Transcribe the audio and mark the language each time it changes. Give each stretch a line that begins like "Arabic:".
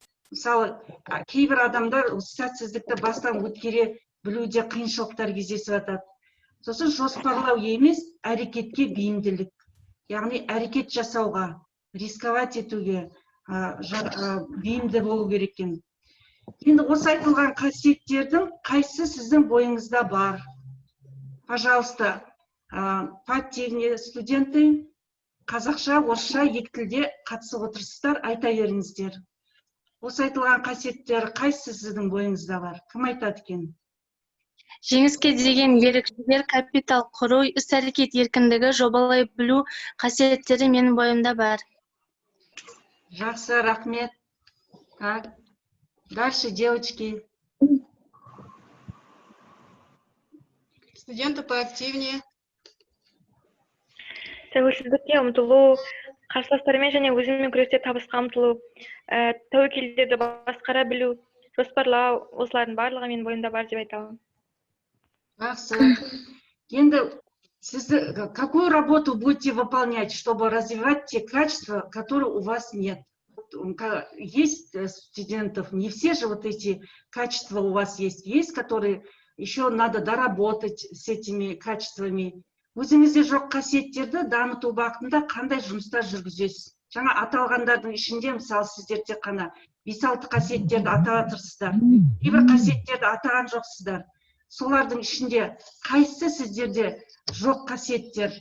Kazakh: Мысалы, кейбір адамдар сәтсіздікті бастан өткере білуде қиыншылықтар кездесіп жатады. Сосын жоспарлау емес, әрекетке бейімділік. Яғни әрекет жасауға, рисковать етуге бейімді болу керек екен. Енді осы айтылған қасиеттердің қайсы сіздің бойыңызда бар?
Russian: Пожалуйста, подтегни студенты.
Kazakh: Қазақша, орысша, екі тілде қатысып отырсыздар, айта беріңіздер. Осы айтылған қасиеттер қайсы сіздің бойыңызда бар? Кім айтады екен? Жеңіске деген ерік-жігер, капитал құру, іс-әрекет еркіндігі, жобалай білу қасиеттері менің бойымда бар. Жақсы, рахмет.
Russian: Так, дальше, девочки. Студенты поактивнее.
Kazakh: Тәуелсіздікке ұмтылу, қарсыластармен және өзімен күресте табысқа ұмтылу, тәуекелдерді басқара білу, жоспарлау, осылардың барлығы менің бойымда бар деп айта аламын. Жақсы. Енді сізді
Russian: какую работу будете выполнять, чтобы развивать те качества, которые у вас нет? Есть студентов, не все же вот эти качества у вас есть, которые еще надо доработать с этими качествами.
Kazakh: Өзіңізде жоқ қасиеттерді дамыту бағытында қандай жұмыстар жүргізесіз? Жаңа аталғандардың ішінде, мысалы, сіздер тек қана 5-6 қасиеттерді атап тұрсыздар. Кейбір қасиеттерді атаған жоқсыздар. Солардың ішінде қайсысы сіздерде жоқ қасиеттер?